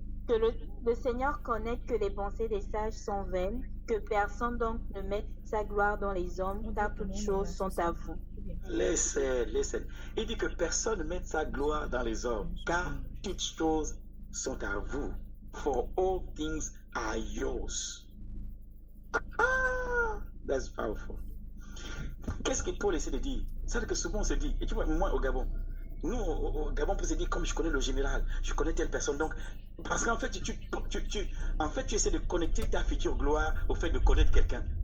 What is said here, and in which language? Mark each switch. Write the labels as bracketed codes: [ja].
[fr] que le Seigneur connaît que les pensées des sages sont vaines, que personne donc ne mette sa gloire dans les hommes, car toutes choses sont à vous. Laissez. Il dit que personne ne mette sa gloire dans les hommes, car toutes choses sont à vous. [en] For all things are yours. Ah, that's powerful. [fr] Qu'est-ce que Paul essaie de dire? C'est que souvent on se dit, et tu vois, moi au Gabon, nous au Gabon, on peut se dire, comme je connais le général, je connais telle personne, donc, parce qu'en fait, tu essaies de connecter ta future gloire au fait de connaître quelqu'un.